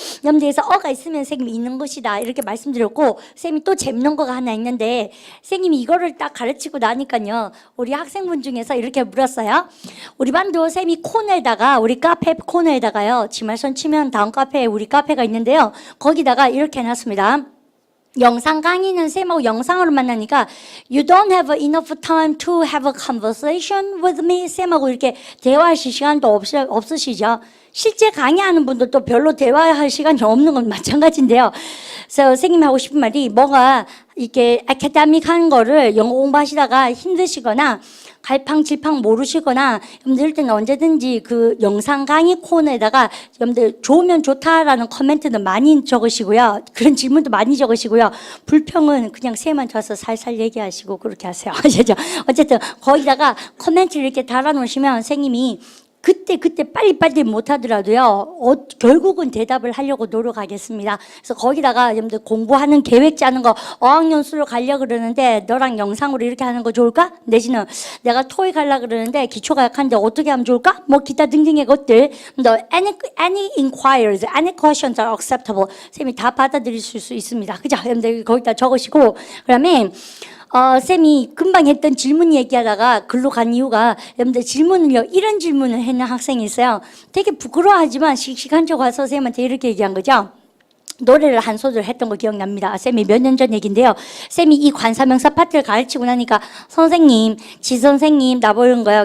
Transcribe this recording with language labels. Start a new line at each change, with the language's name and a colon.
Korean: 여러분들에서 어가 있으면 선생님이 있는 것이다 이렇게 말씀드렸고 선생님이 또 재밌는 거가 하나 있는데 선생님이 이거를 딱 가르치고 나니까요. 우리 학생분 중에서 이렇게 물었어요. 우리 반도 선생님이 코너에다가 우리 카페 코너에다가요. 지말선 치면 다음 카페에 우리 카페가 있는데요. 거기다가 이렇게 해놨습니다. 영상 강의는 쌤하고 영상으로 만나니까
English: You don't have enough time to have a conversation with me.
Korean: 쌤하고 이렇게 대화하실 시간도 없으시죠. 실제 강의하는 분들도 별로 대화할 시간이 없는 건 마찬가지인데요. 그래서 선생님이 하고 싶은 말이 뭐가 이렇게 아카데믹한 거를 영어 공부하시다가 힘드시거나 갈팡질팡 모르시거나 여러분들 이럴 때는 언제든지 그 영상 강의 코너에다가 여러분들 좋으면 좋다라는 코멘트는 많이 적으시고요. 그런 질문도 많이 적으시고요. 불평은 그냥 쌤만 줘서 살살 얘기하시고 그렇게 하세요. 아시죠? 어쨌든 거기다가 코멘트를 이렇게 달아놓으시면 선생님이 그때 빨리빨리 못하더라도요. 결국은 대답을 하려고 노력하겠습니다. 그래서 거기다가 여러분들 공부하는 계획 짜는 거 어학연수로 가려고 그러는데 너랑 영상으로 이렇게 하는 거 좋을까? 내지는 내가 토익 하려고 그러는데 기초가 약한데 어떻게 하면 좋을까? 뭐 기타 등등의 것들
English: any inquiries, any questions are acceptable.
Korean: 쌤이 다 받아들일 수 있습니다. 그죠? 여러분들 거기다 적으시고 그다음에 쌤이 금방 했던 질문 얘기하다가 글로 간 이유가 여러분들 질문을요 이런 질문을 했는 학생이 있어요. 되게 부끄러워하지만 씩씩한 척 와서 쌤한테 이렇게 얘기한 거죠. 노래를 한 소절 했던 거 기억납니다. 쌤이 몇 년 전 얘기인데요. 쌤이 이 관사명사 파트를 가르치고 나니까 선생님, 지선생님 나보는 거예요.